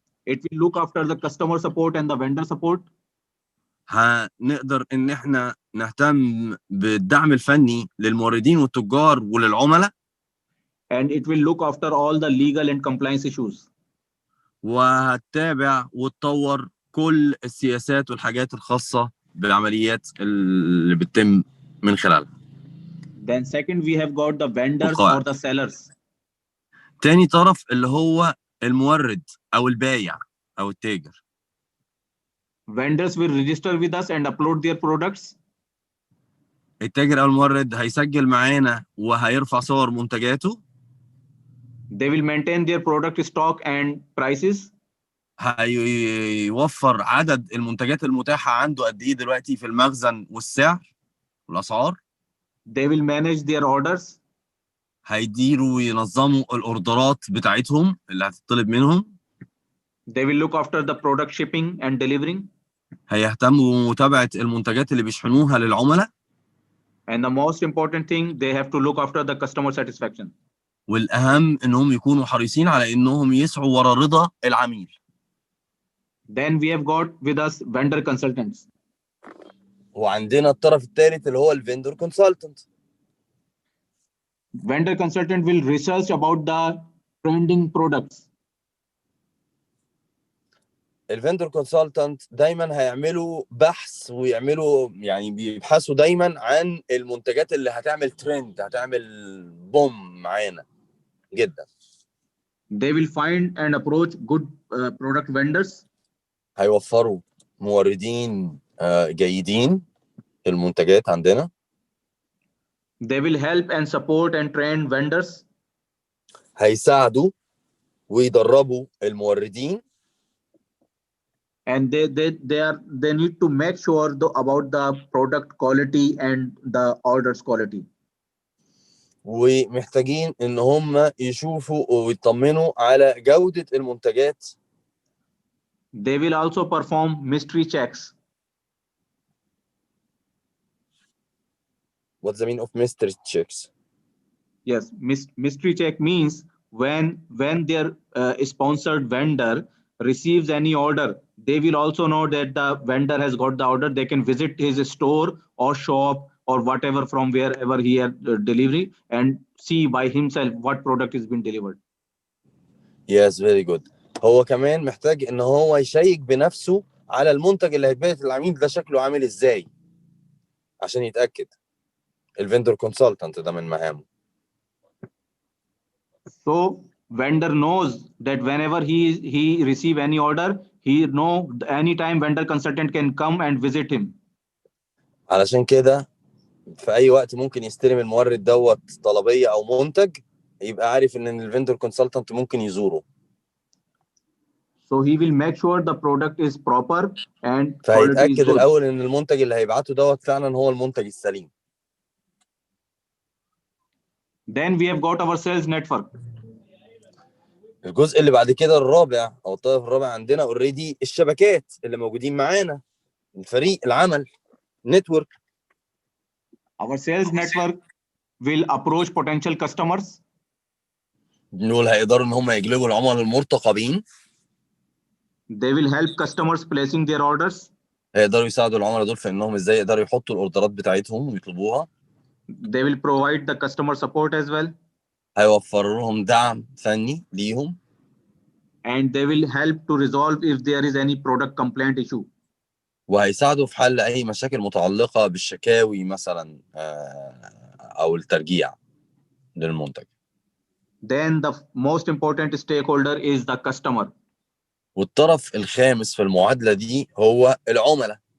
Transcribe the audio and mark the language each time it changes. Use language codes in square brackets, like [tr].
[en] It will look after the customer support and the vendor support. [ar] هنقدر ان احنا نهتم بالدعم الفني للموردين والتجار وللعملاء. [en] And it will look after all the legal and compliance issues. [ar] وهتتابع وتطور كل السياسات والحاجات الخاصة بالعمليات اللي بتتم من خلالها. [en] Then second, we have got the vendors [ar] والقواعد. [en] or the sellers. [ar] تاني طرف اللي هو المورد أو البايع أو التاجر. [en] Vendors will register with us and upload their products. [ar] التاجر أو المورد هيسجل معانا وهيرفع صور منتجاته. [en] They will maintain their product stock and prices. [ar] هيوفر عدد المنتجات المتاحة عنده قد إيه دلوقتي في المخزن والسعر والأسعار. [en] They will manage their orders. [ar] هيديروا وينظموا الأوردرات بتاعتهم اللي هتطلب منهم. [en] They will look after the product shipping and delivering. [ar] هيهتموا بمتابعة المنتجات اللي بيشحنوها للعملاء. [en] And the most important thing, they have to look after the customer satisfaction. [ar] والأهم إنهم يكونوا حريصين على إنهم يسعوا ورا رضا العميل. [en] Then we have got with us vendor consultants. [ar] وعندنا الطرف الثالث اللي هو الفندور كونسلتنت. [en] Vendor consultant will research about the trending products. [ar] الفندور كونسلتنت دايما هيعملوا بحث ويعملوا يعني بيبحثوا دايما عن المنتجات اللي هتعمل ترند، هتعمل بوم معانا جدا. [en] They will find and approach good product vendors. [ar] هيوفروا موردين جيدين المنتجات عندنا. [en] They will help and support and train vendors. [ar] هيساعدوا ويدربوا الموردين. [en] And they need to make sure about the product quality and the orders quality. [ar] ومحتاجين ان هم يشوفوا ويطمنوا على جودة المنتجات. [en] They will also perform mystery checks. What's the meaning of mystery checks? Yes, mystery check means when their sponsored vendor receives any order, they will also know that the vendor has got the order. They can visit his store or shop or whatever from wherever he had delivery and see by himself what product has been delivered. Yes, very good. [ar] هو كمان محتاج ان هو يشيك بنفسه على المنتج اللي هيتبعت للعميل ده شكله عامل ازاي عشان يتأكد. الفندور كونسلتنت ده من مهامه. [en] So vendor knows that whenever he receive any order, he know anytime vendor consultant can come and visit him. [ar] علشان كده في اي وقت ممكن يستلم المورد دوت طلبية او منتج يبقى عارف ان الفندور كونسلتنت ممكن يزوره. [en] So he will make sure the product is proper and quality is [ar] فهيتأكد [en] good. [ar] الأول إن المنتج اللي هيبعته دوت فعلا هو المنتج السليم. [en] Then we have got our sales network. [ar] الجزء اللي بعد كده الرابع أو الطرف الرابع عندنا اوريدي الشبكات اللي موجودين معانا، الفريق العمل نتورك. [en] Our sales network will approach potential customers. [ar] دول هيقدروا إن هم يجلبوا العملاء المرتقبين. [en] They will help customers placing their orders. [ar] هيقدروا يساعدوا العملاء دول في انهم ازاي يقدروا يحطوا الاوردرات بتاعتهم ويطلبوها. [en] They will provide the customer support as well. [ar] هيوفروا لهم دعم فني ليهم. [en] And they will help to resolve if there is any product complaint issue. [ar] وهيساعدوا في حل اي مشاكل متعلقه بالشكاوي مثلا او الترجيع للمنتج. [en] Then the most important stakeholder is the customer. [ar] والطرف الخامس في المعادله دي هو العملاء.